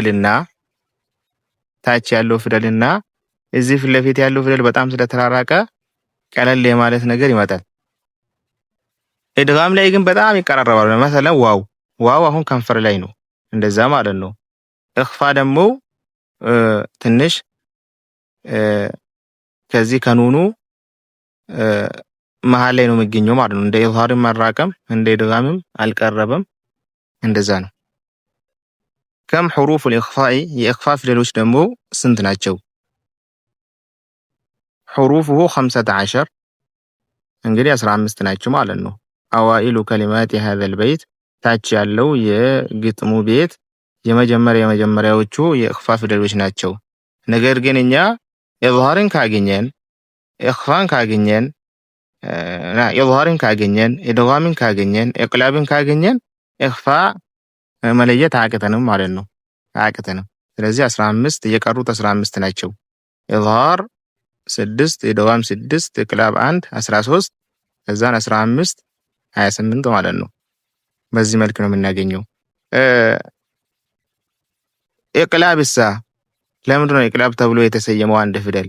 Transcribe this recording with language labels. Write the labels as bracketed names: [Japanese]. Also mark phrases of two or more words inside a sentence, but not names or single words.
[Amharic] ፊደልና እዚህ ፊት ለፊት ያለው ፊደል በጣም ስለተራራቀ ቀለል የማለት ነገር ይመጣል። ኢድጋም ላይ ግን በጣም ይቀራረባሉ። ለምሳሌ ዋው አሁን ከንፈር ላይ ነው፣ እንደዛ ማለት ነው። ኢኽፋ ደግሞ ትንሽ ከዚህ ከኑኑ መሃል ላይ ነው የሚገኘው ማለት ነው። እንደ ኢዝሃርም አልራቀም፣ እንደ ኢድጋምም አልቀረበም፣ እንደዛ ነው። [Arabic] كم حروف الإخفاء [Amharic] የኢኽፋ ፊደሎች ደግሞ ስንት ናቸው? حروفه 15 እንግዲህ 15 ናቸው ማለት ነው። [Arabic] أوائل كلمات هذا البيت [Amharic] ታች ያለው የግጥሙ ቤት የመጀመሪያዎቹ የኢኽፋ ፊደሎች ናቸው። ነገር ግን እኛ ኢዝሃርን ካገኘን ኢኽፋን ካገኘን ኢዝሃርን ካገኘን ኢድጋምን ካገኘን ኢቅላብን ካገኘን ኢኽፋ መለየት አያቅተንም ማለት ነው። አያቅተንም። ስለዚህ 15 የቀሩት 15 ናቸው። ኢዝሃር 6 ኢድጋም 6 ኢቅላብ 1 13 ከዛን 15 28 ማለት ነው። በዚህ መልኩ ነው የምናገኘው። ኢቅላብሳ ለምንድን ነው ኢቅላብ ተብሎ የተሰየመው አንድ ፊደል?